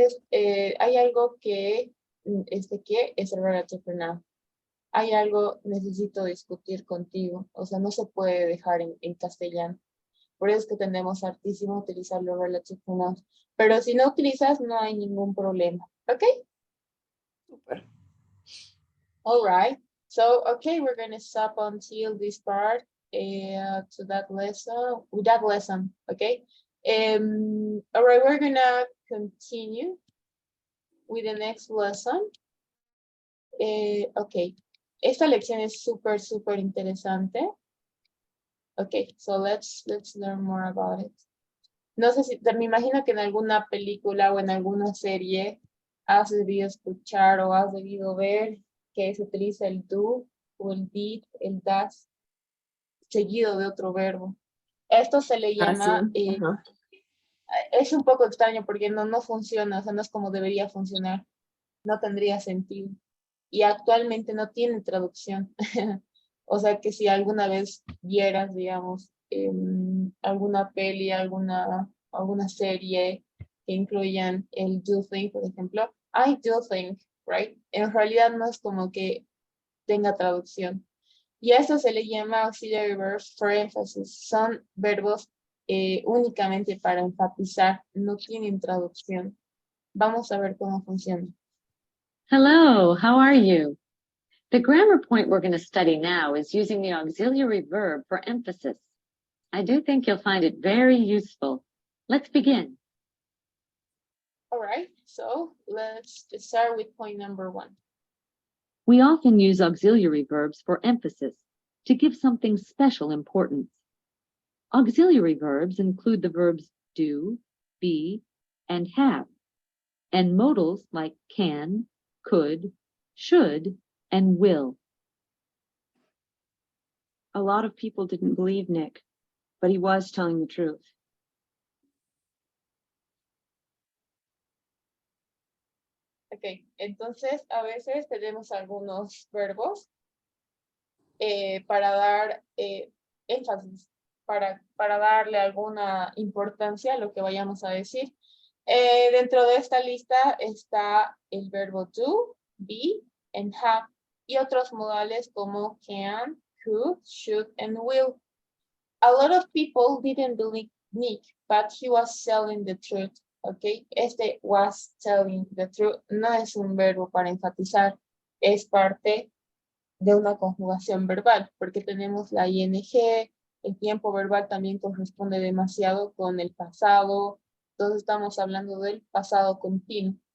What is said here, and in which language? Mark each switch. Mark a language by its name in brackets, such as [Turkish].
[Spanish] Hay algo que es el relative pronoun. Hay algo, necesito discutir contigo, o sea, no se puede dejar en castellano. Por eso es que tendemos hartísimo a utilizar los relative pronouns. Pero si no utilizas, no hay ningún problema. ¿Ok? Super. [English] All right. So, okay, we're going to stop until this part to that lesson, with that lesson, okay? All right, we're going to continue with the next lesson. [Spanish] Okay, esta lección es súper interesante. [English] Okay, so let's learn more about it. [Spanish] No sé si, me imagino que en alguna película o en alguna serie has debido escuchar o has debido ver que se utiliza el do o el did, el das, seguido de otro verbo. Esto se le llama, Sí. Ajá. es un poco extraño porque no funciona, o sea, no es como debería funcionar, no tendría sentido. Y actualmente no tiene traducción. O sea que si alguna vez vieras, digamos, alguna peli, alguna serie que incluyan el do think, por ejemplo. [English] I do think, right? [Spanish] En realidad no es como que tenga traducción. Y a esto se le llama auxiliary verbs for emphasis. Son verbos únicamente para enfatizar, no tienen traducción. Vamos a ver cómo funciona. [English] Hello, how are you? The grammar point we're going to study now is using the auxiliary verb for emphasis. I do think you'll find it very useful. Let's begin. All right, so let's start with point number 1. We often use auxiliary verbs for emphasis to give something special importance. Auxiliary verbs include the verbs do, be, and have, and modals like can, could, should, and will. A lot of people didn't believe Nick, but he was telling the truth. [Spanish] Ok, entonces a veces tenemos algunos verbos para dar énfasis, para darle alguna importancia a lo que vayamos a decir. Dentro de esta lista está el verbo do, be, [English] and have, [Spanish] y otros modales como can, could, should, [English] and will. A lot of people didn't believe Nick, but he was telling the truth. [Spanish] Ok, este [English] was telling the truth [Spanish] no es un verbo para enfatizar, es parte de una conjugación verbal, porque tenemos la ing, el tiempo verbal también corresponde demasiado con el pasado, entonces estamos hablando del pasado continuo.